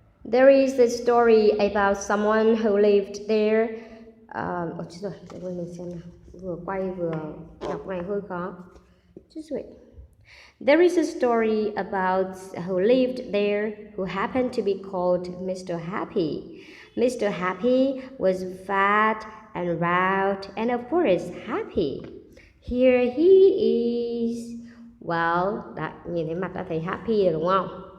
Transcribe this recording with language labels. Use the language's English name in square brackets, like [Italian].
[English] There is a story about someone who lived there. [Vietnamese] Chết rồi, để mình xem nào. Vừa quay vừa đọc này hơi khó. [English] Just wait. There is a story about who lived there, who happened to be called Mr. Happy. Mr. Happy was fat and round and of course happy. Here he is. [Vietnamese] Well, nhìn thấy mặt đã thấy happy rồi đúng không?